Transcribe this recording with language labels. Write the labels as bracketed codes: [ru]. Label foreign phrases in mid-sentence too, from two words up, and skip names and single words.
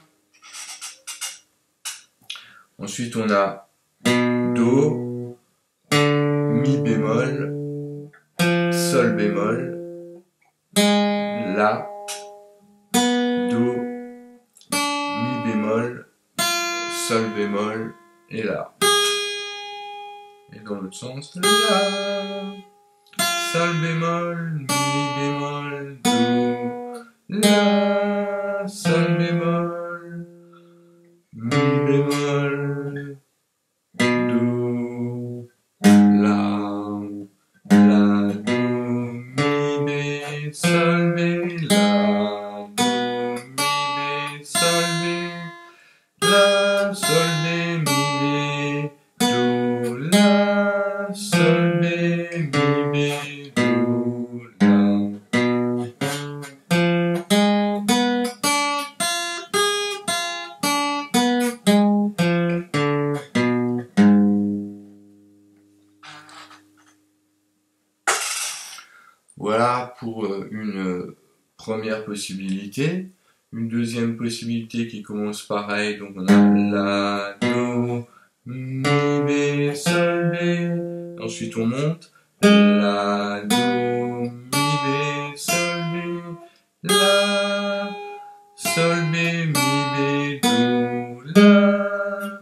[fr] Ensuite, on a Do, Mi bémol, Sol bémol, La, Do, Mi bémol, Sol bémol et La. Et dans l'autre sens, La, Sol bémol, Mi bémol, Do, La, Sol bémol, Mi bémol, Do, La, La, Do, Mi, Bé, Sol, Bé, La, Do, Mi, Bé, Sol, Bé, La, Sol, Bé, Mi, Bé, Do, La, Sol, Bé, Mi, Bé, Do, La. Voilà pour une première possibilité. Une deuxième possibilité qui commence pareil, donc on a La, Do, Mi, Bé, Sol, Bé. Ensuite on monte. La, Do, Mi, Bé, Sol, Bé. La, Sol, Bé, Mi, Bé, Do, La.